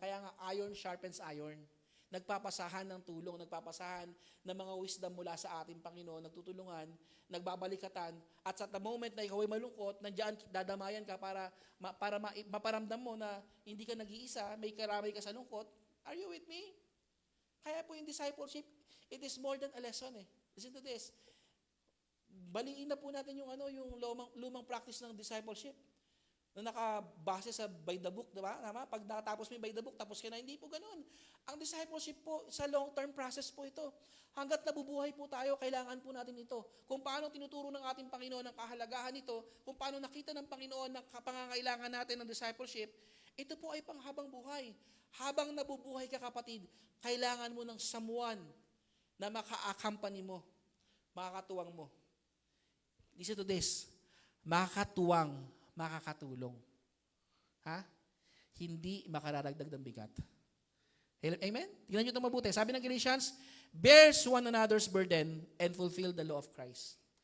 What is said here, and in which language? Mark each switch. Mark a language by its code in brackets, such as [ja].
[en] Kaya nga iron sharpens iron. [tl] Nagpapasahan ng tulong, nagpapasahan ng mga wisdom mula sa ating Panginoon, nagtutulungan, nagbabalikatan, at sa the moment na ikaw ay malungkot, nandiyan dadamayan ka para maparamdam mo na hindi ka nag-iisa, may karamay ka sa lungkot. [en] Are you with me? [tl] Kaya po yung discipleship, [en] it is more than a lesson [tl] eh. [en] Listen to this. [tl] Baliin na po natin yung yung lumang practice ng discipleship na nakabase sa by the book, diba? Tama? Pag natapos mo yung by the book, tapos ka na, hindi po ganun. Ang discipleship po, sa long-term process po ito. Hanggat nabubuhay po tayo, kailangan po natin ito. Kung paano tinuturo ng ating Panginoon ang kahalagahan nito, kung paano nakita ng Panginoon ang pangangailangan natin ng discipleship, ito po ay panghabang buhay. Habang nabubuhay ka, kapatid, kailangan mo ng someone na maka-accompany mo, makakatuwang mo. [en] Listen to this. [tl] Makakatuwang, makakatulong. Ha? Hindi makararagdag ng bigat. Amen? Tingnan nyo ito mabuti. [en] Sabi ng Galatians, bears one another's burden and fulfill the law of Christ.